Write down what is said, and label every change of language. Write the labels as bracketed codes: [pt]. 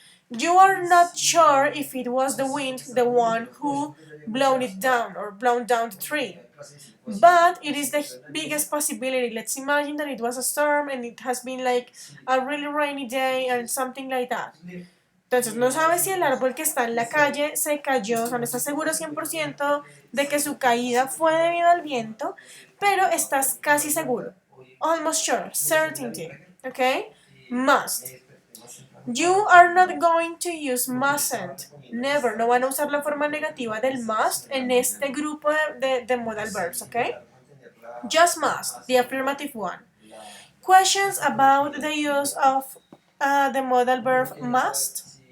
[en] You are not sure if it was the wind, the one who blown it down or blown down the tree. But it is the biggest possibility. Let's imagine that it was a storm and it has been like a really rainy day and something like that. [es] Entonces no sabes si el árbol que está en la calle se cayó, o sea, no estás seguro 100% de que su caída fue debido al viento, pero estás casi seguro. [en] Almost sure, certainty, okay? Must. You are not going to use mustn't. Never. [es] No van a usar la forma negativa del must en este grupo de modal verbs, okay? [en] Just must, the affirmative one. Questions about the use of the modal verb must?